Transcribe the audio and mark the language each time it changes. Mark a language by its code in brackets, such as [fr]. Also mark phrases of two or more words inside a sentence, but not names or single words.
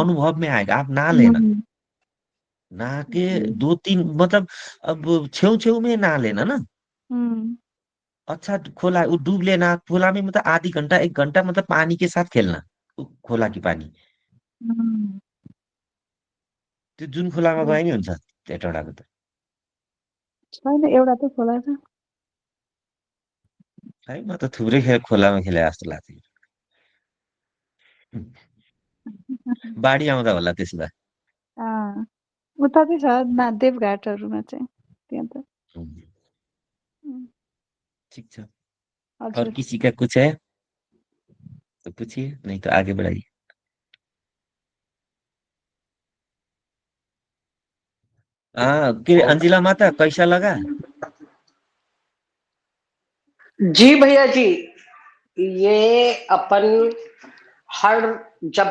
[hi] अनुभव में आएगा। आप नहा लेना, हम्म, नहा के 2-3 मतलब, अब छेव छेव में नहा लेना ना। हम्म, अच्छा खोला वो डूब लेना खोला में, मतलब आधी घंटा 1 घंटा, मतलब पानी के साथ खेलना, खोला की पानी, हम्म। [ne] त्यो जुन खोलामा गए नि हुन्छ त्यो टाढाको त। छैन, एउटा त खोला छ। है म त थुप्रै खोलामा खेले जस्तो लाग्छ। बाढी आउँदा होला त्यसो भए। अँ, उता चाहिँ छ देवघाटहरूमा चाहिँ त्यहाँ त। उम्, ठीक छ। और हजुर। [hi] किसी का कुछ है तो पूछिए, नहीं तो आगे बढ़ाइए। हाँ, के अंजिला माता कैसा लगा? जी भैया जी, ये अपन हर जब